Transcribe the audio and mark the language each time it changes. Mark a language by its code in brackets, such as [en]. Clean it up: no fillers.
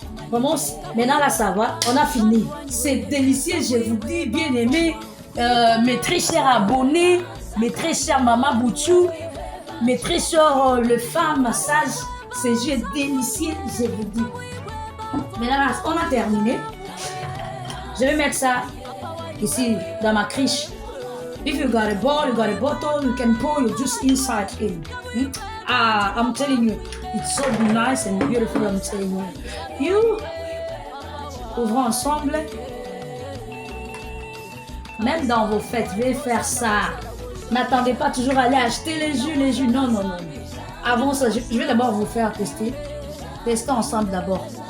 [fr] Commence maintenant là, ça va, on a fini. C'est délicieux, je vous dis, bien aimé, mes très chers abonnés, mes très chers maman Bouchou, mes très chers les femmes sages. C'est jus délicieux, je vous dis. Maintenant là, on a terminé. Je vais mettre ça ici dans ma criche. [en] If you got a bowl, you got a bottle, you can pour your juice inside in. I'm telling you, it's so nice and beautiful, I'm telling you. [fr] Ouvrons ensemble. Même dans vos fêtes, vous allez faire ça. N'attendez pas toujours à aller acheter les jus. Non. avant ça, je vais d'abord vous faire tester. Testons ensemble d'abord.